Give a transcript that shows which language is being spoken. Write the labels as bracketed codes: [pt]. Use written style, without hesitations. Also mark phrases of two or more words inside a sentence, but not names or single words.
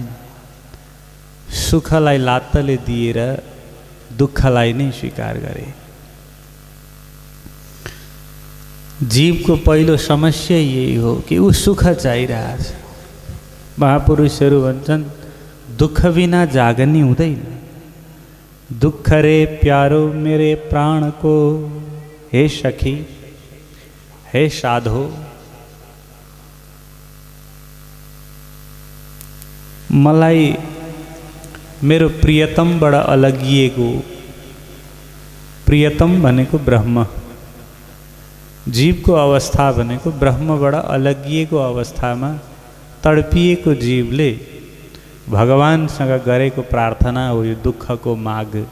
[ne] सुखलाई लात्तले दिएर दुःखलाई नै स्वीकार गरे। जीवको पहिलो समस्या यही हो कि ऊ सुख चाहिरहेछ। महापुरुषहरू भन्छन् दुःख बिना जागनी हुँदैन। [hi] दुःख रे प्यारो मेरे प्राण को, हे सखी हे साधो। [ne] मलाई मेरो प्रियतमबाट अलगिएको, प्रियतम भनेको ब्रह्म, जीवको अवस्था भनेको ब्रह्मबाट अलगिएको अवस्थामा तडपिएको जीवले भगवानसँग गरेको प्रार्थना हो यो दुःखको माग।